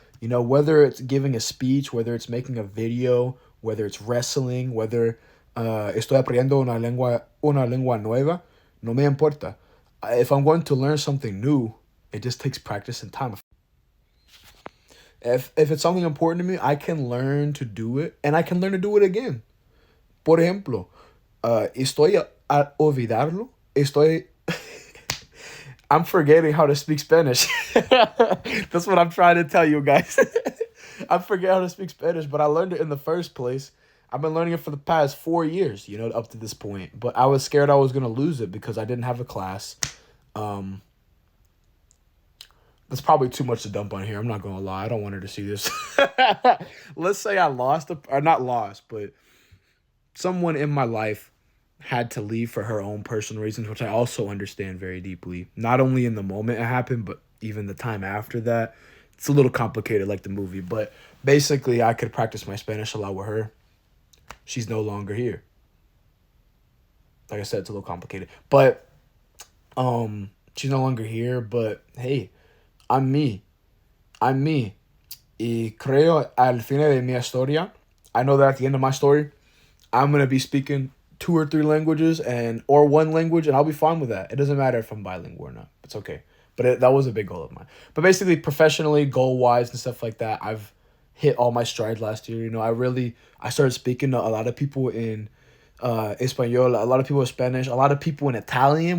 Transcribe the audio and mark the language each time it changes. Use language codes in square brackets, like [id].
[en] You know, whether it's giving a speech, whether it's making a video, whether it's wrestling, whether [es] estoy aprendiendo una lengua nueva, no me importa. [en] If I'm going to learn something new, it just takes practice and time. If it's something important to me, I can learn to do it and I can learn to do it again. [es] Por ejemplo, estoy a olvidarlo. [en] Estoy I'm forgetting how to speak Spanish. That's what I'm trying to tell you guys. I forget how to speak Spanish, but I learned it in the first place. I've been learning it for the past 4 years, you know, up to this point. But I was scared I was gonna lose it because I didn't have a class. Um, that's probably too much to dump on here. I'm not gonna lie. I don't want her to see this. Let's say I lost, or not lost, but someone in my life had to leave for her own personal reasons, which I also understand very deeply. Not only in the moment it happened, but even the time after that. It's a little complicated, like the movie, but basically, I could practice my Spanish a lot with her. She's no longer here. Like I said, it's a little complicated, but she's no longer here. But hey, I'm me. I'm me. [es] Y creo al fin de mi historia. [en] I know that at the end of my story, I'm gonna be speaking 2 or 3 languages or one language, and I'll be fine with that. It doesn't matter if I'm bilingual or not. It's okay. But that was a big goal of mine. But basically, professionally, goal wise, and stuff like that, I've hit all my strides last year. You know, I started speaking to a lot of people in Espanol, a lot of people in Spanish, a lot of people in Italian.